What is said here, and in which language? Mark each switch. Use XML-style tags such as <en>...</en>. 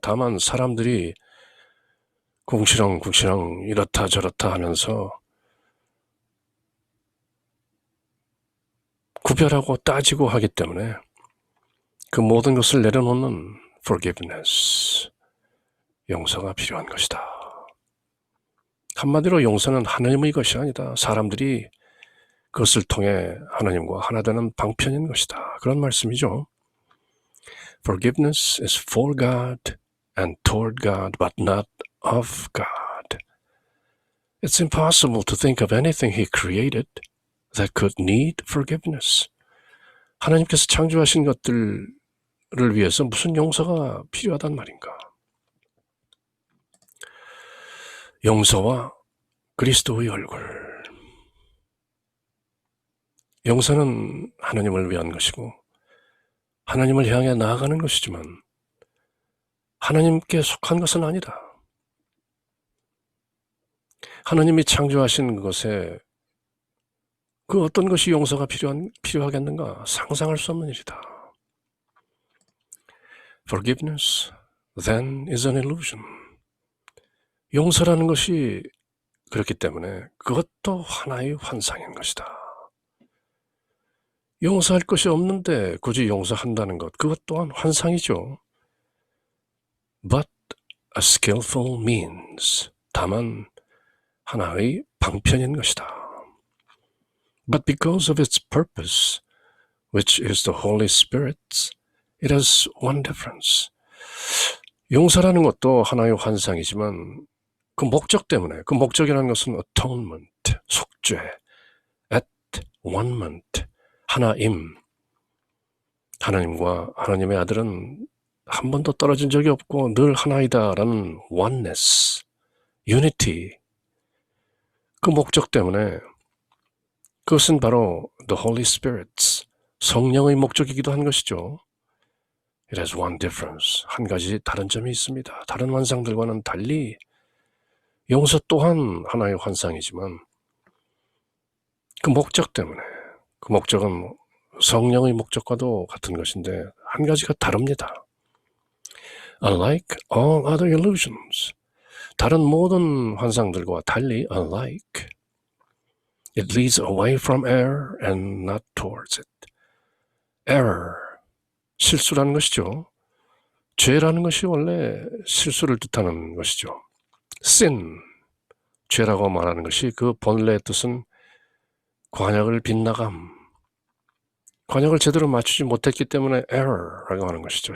<ko>다만 사람들이 궁시렁궁시렁 이렇다 저렇다 하면서 구별하고 따지고 하기 때문에 그 모든 것을 내려놓는 forgiveness, 용서가 필요한 것이다. 한마디로 용서는 하나님의 것이 아니다. 사람들이 그것을 통해 하나님과 하나 되는 방편인 것이다. 그런 말씀이죠.</ko> <en>Forgiveness is for God and toward God, but not of God. It's impossible to think of anything He created that could need forgiveness.</en> <ko>하나님께서 창조하신 것들을 위해서 무슨 용서가 필요하단 말인가? 용서와 그리스도의 얼굴. 용서는 하나님을 위한 것이고 하나님을 향해 나아가는 것이지만 하나님께 속한 것은 아니다. 하나님이 창조하신 그것에 그 어떤 것이 용서가 필요하겠는가? 상상할 수 없는 일이다.</ko> <en>Forgiveness, then, is an illusion.</en> <ko>용서라는 것이 그렇기 때문에 그것도 하나의 환상인 것이다. 용서할 것이 없는데 굳이 용서한다는 것, 그것 또한 환상이죠.</ko> <en>But a skillful means,</en> <ko>다만 하나의 방편인 것이다.</ko> <en>But because of its purpose, which is the Holy Spirit, it has one difference.</en> <ko>용서라는 것도 하나의 환상이지만 그 목적 때문에, 그 목적이라는 것은 atonement, 속죄, at-one-ment, 하나임. 하나님과 하나님의 아들은 한 번도 떨어진 적이 없고 늘 하나이다라는 oneness, unity. 그 목적 때문에 그것은 바로</ko> <en>the Holy Spirit,</en> <ko>성령의 목적이기도 한 것이죠.</ko> <en>It has one difference.</en> <ko>한 가지 다른 점이 있습니다. 다른 환상들과는 달리 용서 또한 하나의 환상이지만 그 목적 때문에, 그 목적은 성령의 목적과도 같은 것인데 한 가지가 다릅니다.</ko> <en>Unlike all other illusions,</en> <ko>다른 모든 환상들과 달리</ko> <en>unlike, it leads away from error and not towards it.</en> <ko>error, 실수라는 것이죠. 죄라는 것이 원래 실수를 뜻하는 것이죠. sin, 죄라고 말하는 것이 그 본래의 뜻은 관역을 빗나감, 관역을 제대로 맞추지 못했기 때문에 error라고 하는 것이죠.</ko>